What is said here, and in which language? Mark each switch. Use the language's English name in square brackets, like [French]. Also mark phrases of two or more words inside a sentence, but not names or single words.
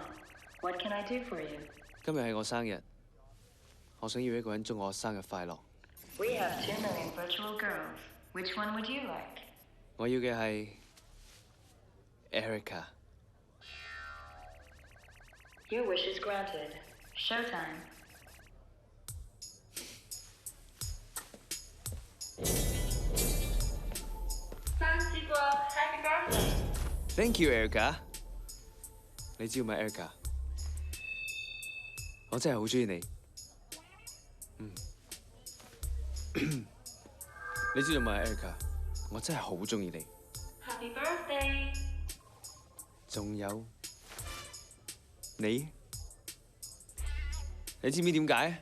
[English] What can I do for you? [Cantonese] 今日係我生日，我想要一個人祝我生日快樂。 [English] We have 2 million virtual girls. Which one would you like? [Cantonese] 我要嘅係 Erica。 [English] Your wish is granted. Showtime. Happy birthday! Thank you, Erica。 [Cantonese] 你知唔知 Erica？我真係好中意你。你知唔知 Erica？我真係好中意你。 [English] Happy birthday！ [Cantonese] 仲有你知唔知點解？